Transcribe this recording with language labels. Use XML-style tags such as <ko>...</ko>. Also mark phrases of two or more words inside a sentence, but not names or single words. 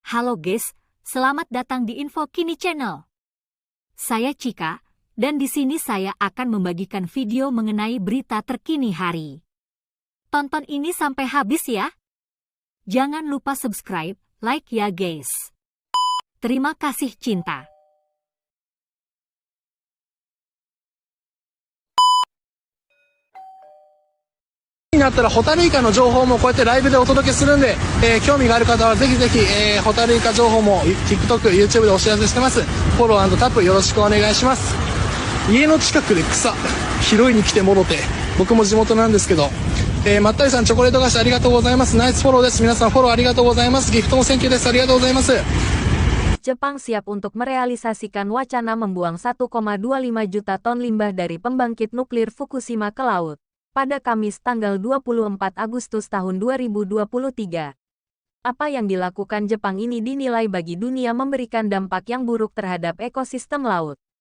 <id>Halo guys, selamat datang di Info Kini Channel. Saya Cika, dan di sini saya akan membagikan video mengenai berita terkini hari. Tonton ini sampai habis ya. Jangan lupa subscribe, like ya guys. Terima kasih cinta.</id> <ja>になったらホタルイカの情報もこうやってライブでお届けするんで、興味がある方はぜひぜひ、ホタルイカ情報も TikTok、YouTube でお知らせしてます。フォロー&タップよろしくお願いします。家の近くで草拾いに来てもろて、僕も地元なんですけど、まったりさんチョコレート菓子ありがとうございます。ナイスフォローです。皆さんフォローありがとうございます。ギフトもセンキューです。ありがとうございます。</ja> <id>Jepang siap untuk merealisasikan wacana membuang 1,25 juta ton limbah dari pembangkit nuklir Fukushima ke laut pada Kamis tanggal 24 Agustus tahun 2023. Apa yang dilakukan Jepang ini dinilai bagi dunia memberikan dampak yang buruk terhadap ekosistem laut.</id>